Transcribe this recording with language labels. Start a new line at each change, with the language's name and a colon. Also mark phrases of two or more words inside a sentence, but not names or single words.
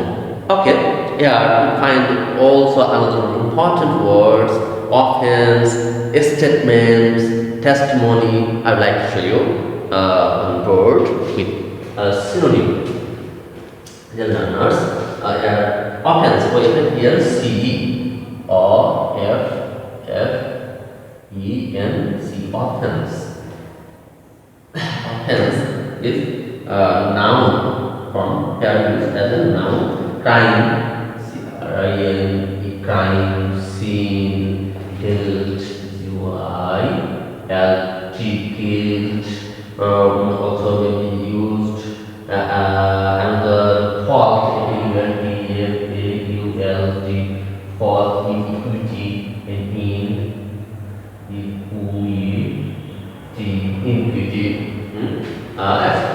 English: Okay, here we find also another important words: offense, statements, testimony. I would like to show you one word with a synonym. The learners, offense, O-F-F-E-N-C-E, O-F-F-E-N-C, offense. Offense is noun from here used as a noun. Crime, C-R-I-M-E, crime, sin, guilt, U-I-L-T, guilt, also may be used another fault, F-A-U-L-T, fault, iniquity, and iniquity, etc.